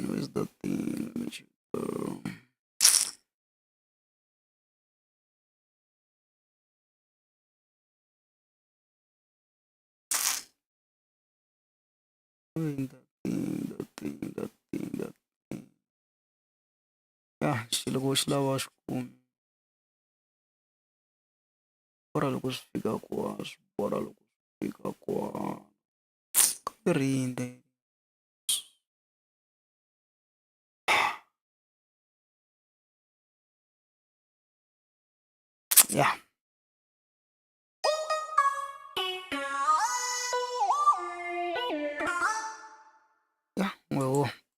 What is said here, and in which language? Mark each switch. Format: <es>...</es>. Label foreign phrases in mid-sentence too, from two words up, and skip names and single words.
<en>Where's the thing? Let me check. That thing. Yeah,</en> <ts>xilo loko xi lava xi kumi. Bora loko swi fika kwaswo, bora loko swi fika kwaswo. Ka rinde. Yeah.</ts> <en>Yeah, well.</en>